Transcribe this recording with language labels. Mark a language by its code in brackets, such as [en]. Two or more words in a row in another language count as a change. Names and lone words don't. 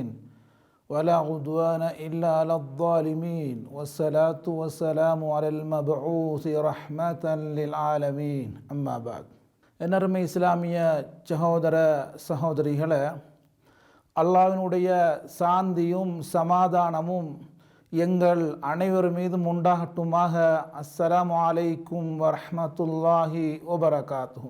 [ar] ولا عدوان إلا على الظالمين والصلاة والسلام على المبعوث رحمة للعالمين أما بعد [ta] என்னருமை இஸ்லாமிய சகோதர சகோதரிகளே, அல்லாஹ்வினுடைய சாந்தியும் சமாதானமும் எங்கள் அனைவர் மீதும் உண்டாகட்டுமாக. [ar] السلام عليكم ورحمة الله وبركاته.